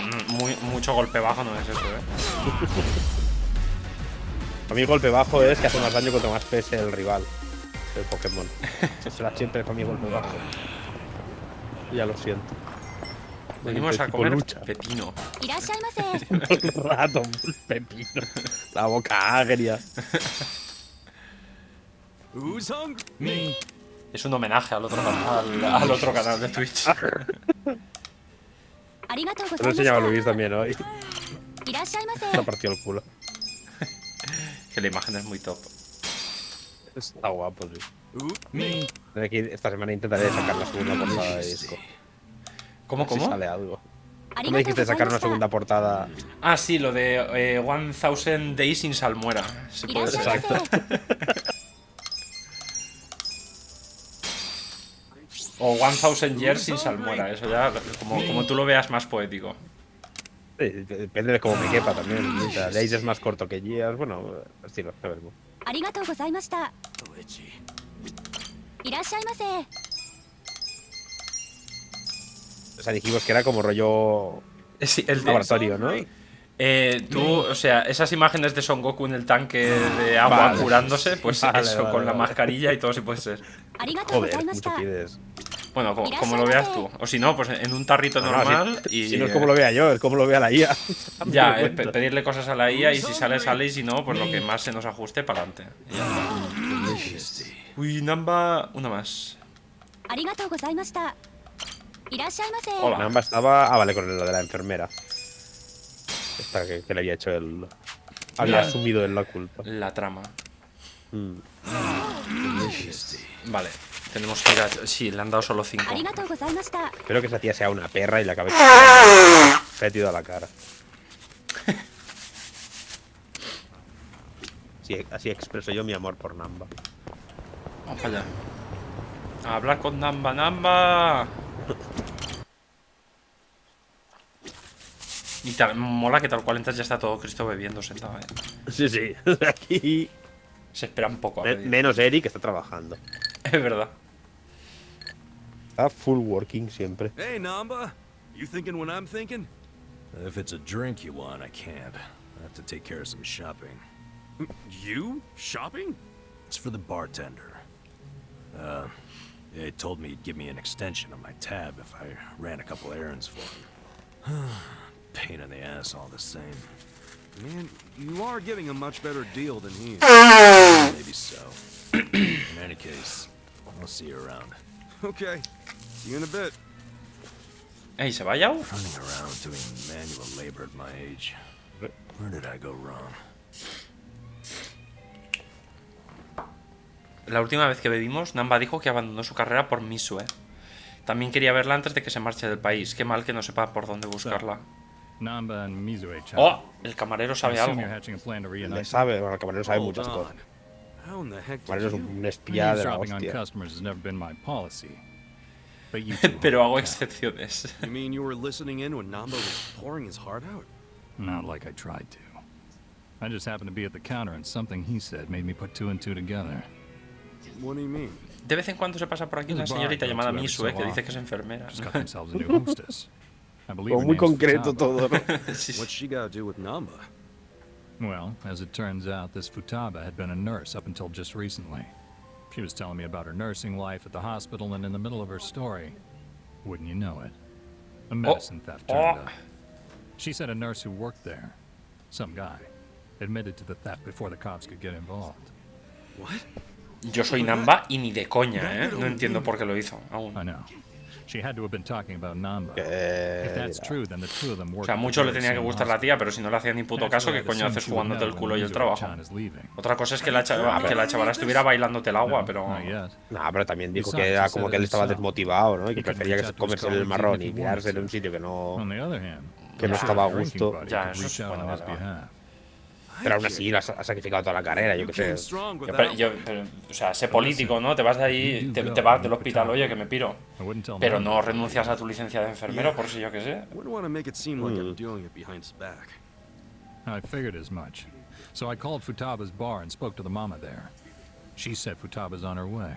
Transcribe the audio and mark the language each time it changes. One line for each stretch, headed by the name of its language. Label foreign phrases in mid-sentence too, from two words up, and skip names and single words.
Spanish: Mucho golpe bajo no es eso, A mí golpe bajo es que hace más daño cuanto más pese el rival. El Pokémon. Eso será siempre para mí golpe bajo. Ya lo siento. Venimos a Tipo comer lucha. pepino.
Japanese: いらっしゃいませ。
Spanish: El rato, el pepino. La boca agria.
English: Who's hungry?
Spanish: Es un homenaje al otro, al otro canal de Twitch.
Japanese: ありがとうご
Spanish: Lo
Japanese: ざいまし
Spanish: enseñaba
Japanese: た。
Spanish: Luis también hoy.
Japanese: いらっしゃいませ。
Spanish: Se ha partido el culo. Que la imagen es muy top. Está guapo, sí. Me. Tendré que ir- esta semana intentaré sacar la segunda portada de disco. ¿Cómo, A ver si cómo? sale algo.
Japanese: あ
Spanish: Tú
Japanese: り
Spanish: me
Japanese: がとう
Spanish: dijiste
Japanese: ござい
Spanish: sacar
Japanese: ま
Spanish: una
Japanese: した。
Spanish: segunda portada. Ah, sí, lo de 1000 Days sin salmuera. Se
Japanese: いらっ
Spanish: puede
Japanese: しゃい
Spanish: ser.
Japanese: ませ。
Spanish: O 1000 Years sin salmuera. Eso ya, como tú lo veas más poético. Sí, depende de cómo me quepa también. O sea, Days es más corto que Gears. Bueno, estilo, a ver.
Japanese: ありがとうございました。いらっしゃいませ。
Spanish: O sea, dijimos que era como rollo Sí, el de, laboratorio, ¿no? Tú, o sea, esas imágenes de Son Goku en el tanque de agua Vale. curándose, pues Vale, eso, vale, con la vale. mascarilla y todo si puede ser.
Japanese: ありがとうござい
Spanish: Joder,
Japanese: まし
Spanish: mucho
Japanese: た
Spanish: pides. Bueno, como lo veas tú. O si no, pues en un tarrito No, no, normal si, y... si no es como lo vea yo, es como lo vea la IA. Ya, Me doy cuenta. pedirle cosas a la IA y si sale, sale y si no, pues lo que más se nos ajuste para adelante. Uy, Namba, una más.
Japanese: ありがとうございましたいらっしゃいませ
Spanish: Hola. Namba estaba. Ah, vale, con lo de la enfermera. Esta que le había hecho el. Había asumido él la culpa. La trama. Mm. Vale, tenemos que ir a... Sí, le han dado solo 5.
Japanese: ありがとうございました
Spanish: Espero que esa tía sea una perra y le acabe fétido a la cara. Sí, así expreso yo mi amor por Namba. Vamos para allá. A hablar con Namba, Namba. Y mola que tal cual entras ya está todo Cristo bebiendo sentado, Sí, sí. Aquí. Se espera un poco a pedir. Menos Eric, que está trabajando. Es verdad. Está
English: full working
Spanish: siempre.
English: Hey, Namba. You thinking what I'm thinking? If it's a drink you want, I can't. I have to take care of some shopping. You? Shopping? It's for the bartender. He told me he'd give me an extension on my tab if I ran a couple errands for him. Pain in the ass all the same. Man, you are getting a much better deal than he is. Maybe so. In any case, I'll see you around. Okay. See you in a bit.
Spanish: Ey, ¿se vaya?
English: Running around doing manual labor at my age. Where did I go wrong?
Spanish: La última vez que bebimos, Namba dijo que abandonó su carrera por Misue. También quería verla antes de que se marche del país. Qué mal que no sepa por dónde buscarla.
English: Namba and Mizue-chan.
Spanish: ¡Oh! El camarero sabe
English: I assume
Spanish: algo.
English: you're hatching a plan to
Spanish: Le
English: reunite.
Spanish: sabe, bueno, el camarero sabe
English: Hold
Spanish: muchas
English: on.
Spanish: cosas.
English: How in the heck
Spanish: El camarero
English: did
Spanish: es
English: you?
Spanish: un espía de la
English: Eavesdropping on
Spanish: hostia.
English: customers has never been my policy. But you two
Spanish: Pero hago
English: yeah,
Spanish: excepciones.
English: You mean you were listening in when Namba was pouring his heart out? not like I tried to. I just happened to be at the counter and something he said made me put two and two together. What do you mean?
Spanish: De vez en cuando se pasa por aquí una señorita llamada Misue que dice que es enfermera.
English: Just got themselves a new hostess. I believe
Spanish: Como
English: her
Spanish: muy
English: name's
Spanish: concreto
English: Futaba.
Spanish: todo, ¿no? Sí, sí.
English: What's she got to do with Namba? Well, as it turns out, this Futaba had been a nurse up until just recently. She was telling me about her nursing life at the hospital, and in the middle of her story, wouldn't you know it, a medicine theft turned up. She said a nurse who worked there, some guy, admitted to the theft before the cops could get involved. What?
Spanish: Yo soy Namba y ni de coña, ¿eh? No entiendo por qué lo hizo aún.
English: I know. She had to have been talking about Namba. If
Spanish: Que
English: that's true, then the two of them
Spanish: O
English: worked
Spanish: sea,
English: at
Spanish: mucho
English: the
Spanish: le
English: very
Spanish: tenía que
English: same
Spanish: gustar la
English: hospital.
Spanish: tía, pero si no le hacía ni puto caso, ¿qué coño haces jugándote el culo y el trabajo? Otra cosa es que la chavala estuviera bailándote el agua, pero...
English: Not yet.
Spanish: No, pero también dijo que era como que él estaba desmotivado, ¿no? Y que prefería que comerse el marrón y tirarse en un sitio que no
English: On the other hand,
Spanish: Que no estaba a gusto. Ya, eso es bueno, vale, vale. Pero aún así ha sacrificado toda la carrera, yo
English: You
Spanish: qué
English: came
Spanish: sé.
English: strong with
Spanish: Pero,
English: that.
Spanish: o sea, sé político, ¿no? Te vas de ahí, te vas del hospital, oye, que me piro. Pero no renuncias a tu licencia de enfermero, por si yo qué sé.
English: Wouldn't want to make it seem like I'm doing it behind his back. I figured as much. So I called Futaba's bar and spoke to the mama there. She said Futaba's on her way.